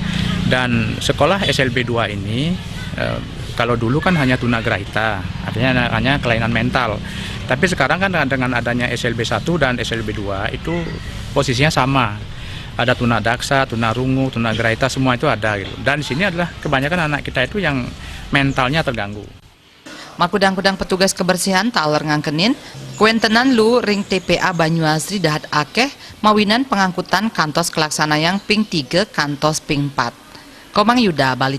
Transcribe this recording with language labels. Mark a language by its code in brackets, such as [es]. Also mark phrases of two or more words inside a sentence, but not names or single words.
[id] Dan sekolah SLB 2 ini kalau dulu kan hanya tunagrahita, artinya hanya kelainan mental. Tapi sekarang kan dengan adanya SLB 1 dan SLB 2 itu posisinya sama. Ada tunadaksa, tunarungu, tunagrahita, semua itu ada gitu. Dan di sini adalah kebanyakan anak kita itu yang mentalnya terganggu. [ban] Makudang-kudang petugas kebersihan taler ngangkenin kuentenan lu ring TPA Banyu Asri dahat akeh mawinan pengangkutan kantos kelaksanayang ping 3 kantos ping 4. Komang Yuda balik